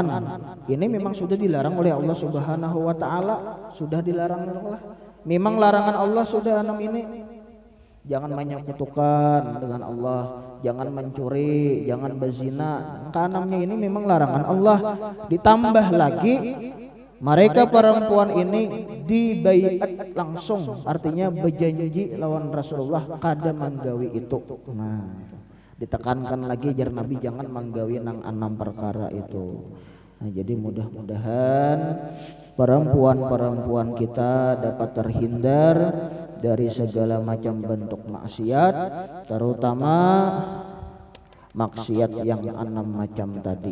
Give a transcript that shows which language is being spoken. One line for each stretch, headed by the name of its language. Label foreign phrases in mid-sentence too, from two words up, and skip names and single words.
Indonesian: Ini memang sudah dilarang oleh Allah
Arabic: سبحانه وتعالى,
Indonesian: sudah dilarang Allah. Memang larangan Allah sudah 6 ini. Jangan menyekutukan dengan Allah, jangan mencuri, jangan berzina. Keenamnya ini memang larangan Allah. Ditambah lagi mereka perempuan ini dibaiat langsung, artinya berjanji lawan Rasulullah kada manggawi itu. Nah, ditekankan lagi jar Nabi jangan manggawi nang 6 perkara itu. Nah, jadi mudah-mudahan perempuan-perempuan kita dapat terhindar dari segala macam bentuk maksiat, terutama maksiat yang 6 macam tadi.